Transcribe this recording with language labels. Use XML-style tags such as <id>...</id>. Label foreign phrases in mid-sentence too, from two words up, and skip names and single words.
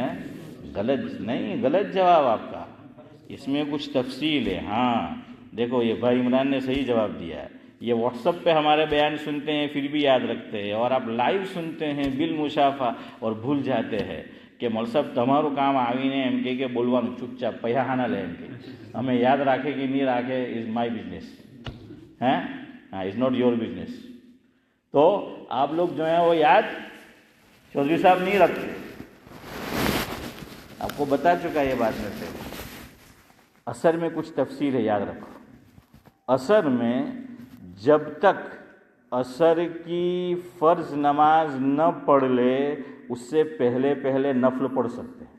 <ur>غلط جواب آپ کا. اس میں کچھ تفصیل ہے. ہاں دیکھو، یہ بھائی عمران نے صحیح جواب دیا ہے. یہ واٹس ایپ پہ ہمارے بیان سنتے ہیں پھر بھی یاد رکھتے ہیں، اور آپ لائیو سنتے ہیں بالمشافہ اور بھول جاتے ہیں کہ مول صاحب تمہارو کام آوینے</ur> <gu>એમ કે બોલવાનું ચૂપચાપ પૈસા ના લે એમ કે અમે યાદ રાખે કે નહીં રાખે</gu> <en>is my business.</en> <ur>ہیں ہاں</ur> <en>is not your business.</en> <ur>تو آپ لوگ جو ہیں وہ یاد چودھری صاحب نہیں رکھتے. آپ کو بتا چکا یہ بات میں سے. عصر میں کچھ تفصیل ہے، یاد رکھو. عصر میں جب تک عصر کی فرض نماز نہ پڑھ لے اس سے پہلے نفل پڑھ سکتے ہیں.</ur>